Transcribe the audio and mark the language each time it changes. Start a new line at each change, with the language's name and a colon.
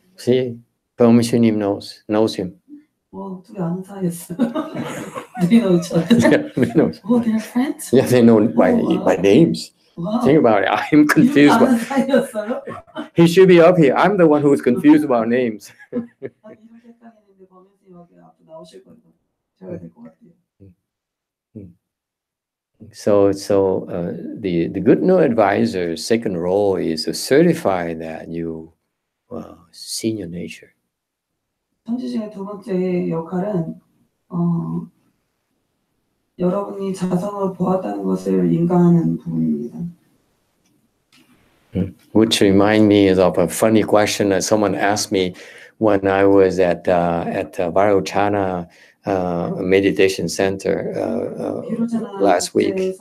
English: See, Permissionim knows him.
Korean: 둘이 아는 사이였어요. 둘이 know
English: Yeah, they know. they're friends? Yeah, they know by names.
Korean: 와,
English: Think about it. I'm confused.
Korean: 아는 사이였어요?
English: He should be up here. I'm the one who's confused about names.
Korean: 아니, 이렇게 헷갈리는데 범인이 여기 앞에 나오실 거예요. 제가 될 것 같아요.
English: So the good no advisor's second role is to certify that you see your nature.
Korean: 선지식의 두 번째 역할은 여러분이 자성을 보았다는 것을 인가하는 부분입니다.
English: Which remind me of a funny question that someone asked me when I was at Varochana meditation center last week.